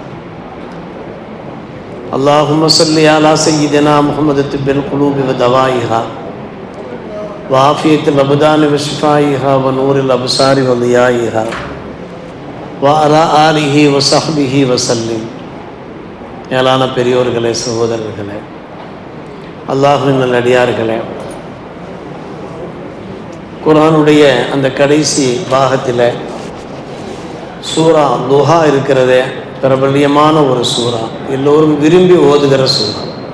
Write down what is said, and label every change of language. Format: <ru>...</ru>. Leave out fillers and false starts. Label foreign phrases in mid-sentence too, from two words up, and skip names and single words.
<ar>اللهم صل على سيدنا محمد طب القلوب ودوائها وعافية الأبدان وشفائها ونور الأبصار وضيائها وعلى آله وصحبه وسلم.</ar> <ta>மேலான பெரியோர்களே, சகோதரர்களே, அல்லாஹ்வின் நல்லடியார்களே, குர்ஆனுடைய அந்த கடைசி பாகத்தில் சூரா துஹா இருக்கிறதே, பிரபல்யமான ஒரு சூரா, எல்லோரும் விரும்பி ஓதுகிற சூரா.</ta>